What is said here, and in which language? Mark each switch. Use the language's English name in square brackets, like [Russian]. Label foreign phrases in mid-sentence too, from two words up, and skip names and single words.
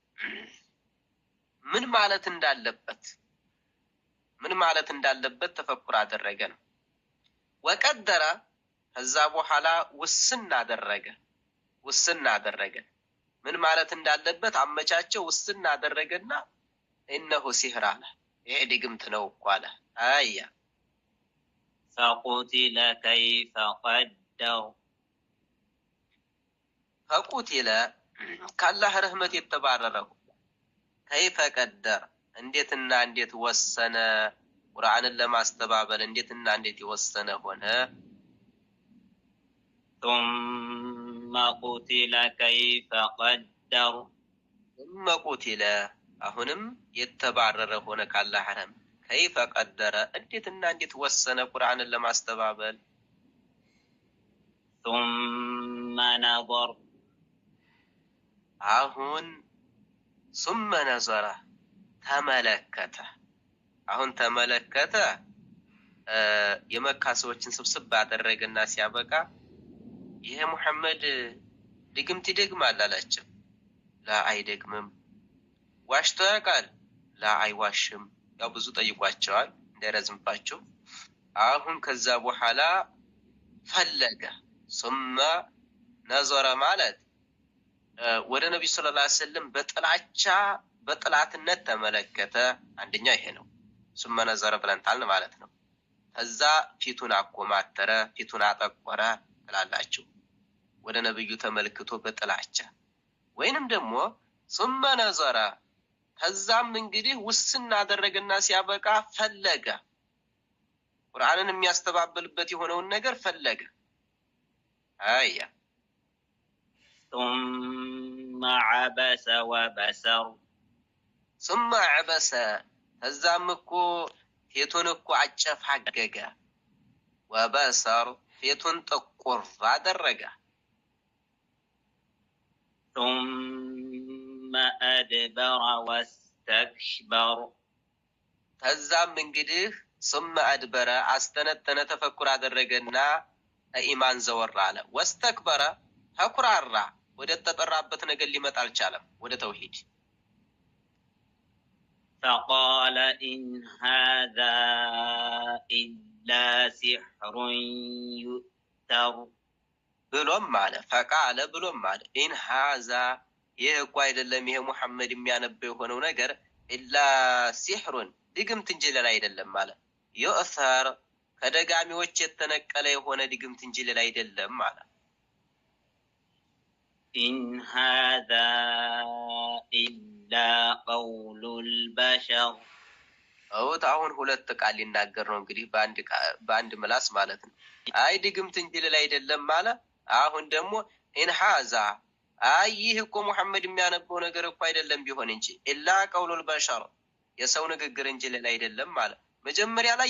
[Amharic] ምን ማለት እንዳለበት ተፈክር አደረገ ነው ወቀደረ ከዛ በኋላ ውስን አደረገ ምን ማለት እንዳለበት አመቻቸው ውስን አደረገና [Arabic] إنه سحر [Amharic] አለ ይሄ ድግምት ነው [Arabic] قال آية فقتل كيف قدر فقتل [Amharic] ካላህ ረህመት የተባረረው [Arabic] كيف قدر [Amharic] እንዴት ወሰነ ቁርአንን ለማስተባበል እንዴት ይወሰነ ሆነ [Arabic] ثم قتل كيف قدر ثم قتل [Amharic] አሁንም የተባረረ ሆነ ካላህ ረህመት [Arabic] كيف قدر [Amharic] እንዴት ወሰነ ቁርአንን ለማስተባበል [Arabic] ثم نظر [Amharic] አሁን [Arabic] ثم نظر [Amharic] ተመለከተ አሁን ተመለከተ የመካ ሰዎችን ስብስብ አደረገና ሲያበቃ ይሄ መሐመድ ድግምት ይደግማል አላቸው ላ አይደግምም ዋሽቶ ያውቃል ላ አይዋሽም ያው ብዙ ጠይቋቸዋል እንደረዝምባቸው አሁን ከዛ በኋላ ፈለገ [Arabic] ثم نظر [Amharic] ማለት ወደ ነብዩ [Arabic] صلى الله عليه [Amharic] ወሰለም በጥላትነት ተመለከተ አንደኛው ይሄ ነው [Arabic] ثم نظر [Amharic] ብለንታል ማለት ነው ከዛ ፊቱን አቆማተረ ፊቱን አጠቆረ ተላላችሁ ወደ ነብዩ ተመልክቶ በጥላቻ ወይንም ደግሞ [Arabic] ثم نظر [Amharic] ከዛም እንግዲህ ውስን አደረገና ሲያበቃ ፈለገ ቁርአንን የሚያስተባብልበት የሆነውን ነገር ፈለገ አያ [Arabic] ثم عبس وبسر ثم عبس [Amharic] ከዛም እኮ ፊቱን እኮ አጨፋገገ وبسر ፊቱን ጥቁር አደረገ [Arabic] ثم أدبر واستكبر [Amharic] ከዛም እንግዲህ [Arabic] ثم أدبر [Amharic] አስተነተነ ተፈኩር አደረገና ኢማን ዘወር አለ واستكبر ተኩራራ ወደ ተጠራበት ነገር ሊመጣ አልቻለም ወደ ተውሂድ [Arabic] فقال إن هذا إلا سحر يؤثر [Amharic] ብሎም አለ [Arabic] فقال ብሎም [Amharic] አለ [Arabic] إن هذا [Amharic] ይህ እኮ አይደለም ይሄ መሐመድ የሚያነበው የሆነው ነገር [Arabic] إلا سحرٌ [Amharic] ድግምት እንጂ ሌላ አይደለም ማለት يؤثر ከደጋሚዎች የተነቀለ የሆነ ድግምት እንጂ ሌላ አይደለም ማለት [Arabic] إن هذا إلا لا قول البشر [Amharic] አሁን ሁለት ቃል ሊናገር ነው እንግዲህ በአንድ ምላስ ማለት ነው። አይ ድግምት እንጂ ሌላ አይደለም ማለት። አሁን ደግሞ ኢንሃዛ ይህ እኮ ሙሐመድ የሚያነበው ነገር እኮ አይደለም ቢሆን እንጂ [Arabic] إلا قول البشر [Amharic] የሰው ንግግር እንጂ ሌላ አይደለም ማለት። መጀመሪያ ላይ